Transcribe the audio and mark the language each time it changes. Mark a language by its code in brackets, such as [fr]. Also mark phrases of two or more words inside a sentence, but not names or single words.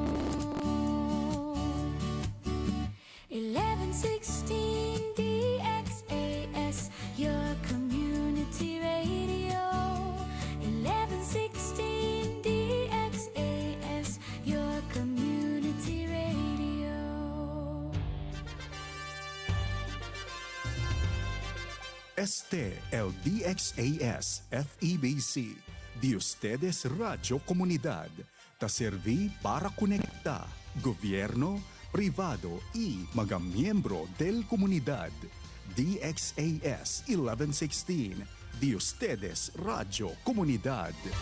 [en] 1116 DXAS, your community radio. 1116 DXAS, your community radio. [cbk] Este el DXAS FEBC, de ustedes Radio Comunidad, te serví para conectar gobierno, privado y mga miyembro del comunidad. DXAS 1116, de ustedes Radio Comunidad.